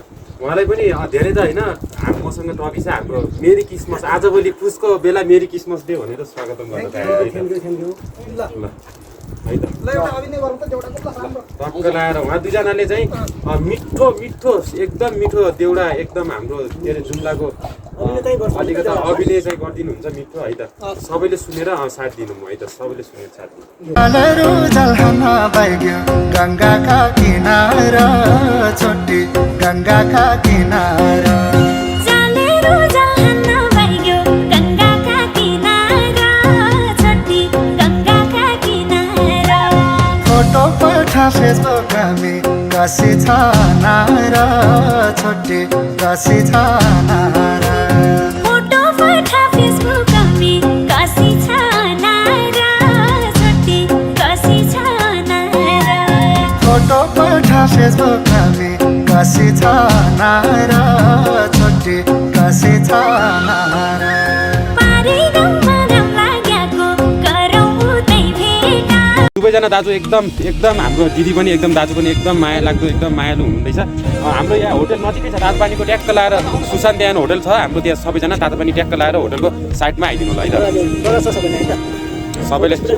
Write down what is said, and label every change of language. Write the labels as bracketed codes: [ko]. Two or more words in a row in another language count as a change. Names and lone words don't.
[ne] उहाँलाई पनि धेरै त होइन मसँग टपिक छ हाम्रो [en] Merry Christmas, [ne] आजभोलि पुसको बेला [en] Merry Christmas Day [ne] भनेर स्वागतम गर्न चाहेको ल है त। टक्क लाएर उहाँ दुईजनाले चाहिँ मिठो एकदम मिठो देउडा एकदम हाम्रो के अरे जुम्लाको अलिकति अभिनय चाहिँ गरिदिनुहुन्छ मिठो है त। सबैले सुनेर साथ दिनु है त, सबैले सुनेर साथ दिनु। [dty] गंगा का किनारा छोटी गंगा का किनारा फोटो पठा फेसबुक में कसी छानारा छोटी कसी छानारा फोटो पठा फेसबुक में कसी छानारा छोटी कसी छानारा फोटो पठा फेसबुक में कसी छानारा छोटी कसी छानारा [ne] दुवैजना दाजु एकदम हाम्रो दिदी पनि एकदम दाजु पनि एकदम माया लाग्दो एकदम मायालु हुनुहुँदैछ। हाम्रो यहाँ होटल नजिकै छ, तातो पानीको ट्याक्क लाएर सुशान्त यान होटल छ हाम्रो, त्यहाँ सबैजना तातो पानी ट्याक्क लाएर होटलको साइडमा आइदिनु होला है त सबैले।